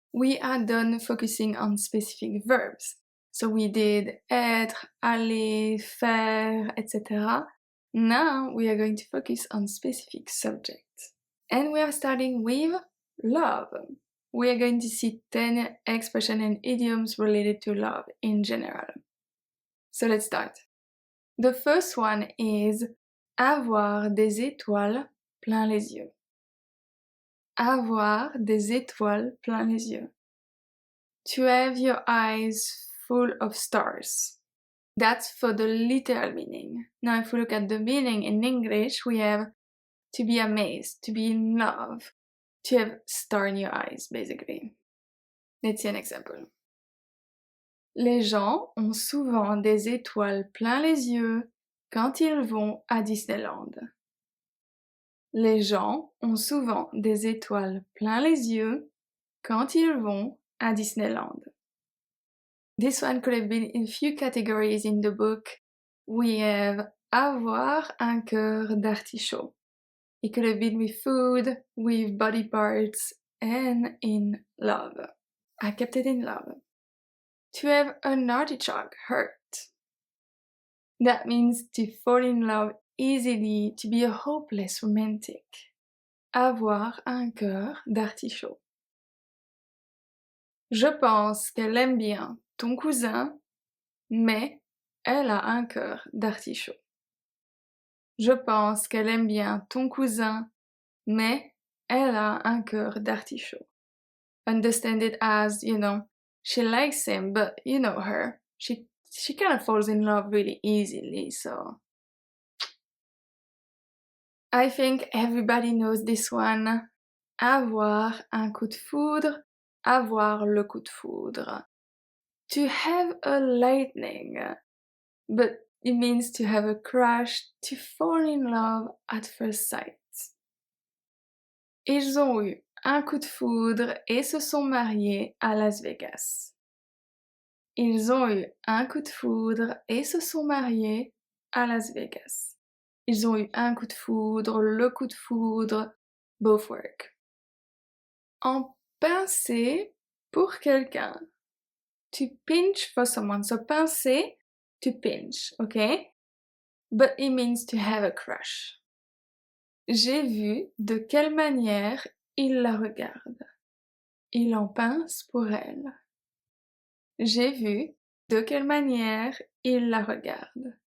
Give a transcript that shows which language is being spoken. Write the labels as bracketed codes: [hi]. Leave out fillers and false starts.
[en] We are done focusing on specific verbs. So we did être, aller, faire, etc. Now we are going to focus on specific subjects. And we are starting with love. We are going to see 10 expressions and idioms related to love in general. So let's start. The first one is [fr] avoir des étoiles plein les yeux. Avoir des étoiles plein les yeux. [en] To have your eyes full of stars. That's for the literal meaning. Now if we look at the meaning in English, we have to be amazed, to be in love, to have star in your eyes, basically. Let's see an example. [fr] Les gens ont souvent des étoiles plein les yeux quand ils vont à Disneyland. Les gens ont souvent des étoiles plein les yeux quand ils vont à Disneyland. [en] This one could have been in a few categories in the book. We have [fr] avoir un cœur d'artichaut. [en] It could have been with food, with body parts, and in love. I kept it in love. To have an artichoke heart. That means to fall in love easily, to be a hopeless romantic. [fr] Avoir un cœur d'artichaut. Je pense qu'elle aime bien ton cousin, mais elle a un cœur d'artichaut. Je pense qu'elle aime bien ton cousin, mais elle a un cœur d'artichaut. [en] Understand it as, she likes him, but you know her. She kind of falls in love really easily, so... I think everybody knows this one. [fr] Avoir un coup de foudre, avoir le coup de foudre. [en] To have a lightning, but it means to have a crush, to fall in love at first sight. [fr] Ils ont eu un coup de foudre et se sont mariés à Las Vegas. Ils ont eu un coup de foudre et se sont mariés à Las Vegas. Ils ont eu un coup de foudre, le coup de foudre, [en] both work. [fr] En pincer pour quelqu'un. [en] To pinch for someone. So pincer, to pinch, okay? But it means to have a crush. [fr] J'ai vu de quelle manière il la regarde. Il en pince pour elle. J'ai vu de quelle manière il la regarde.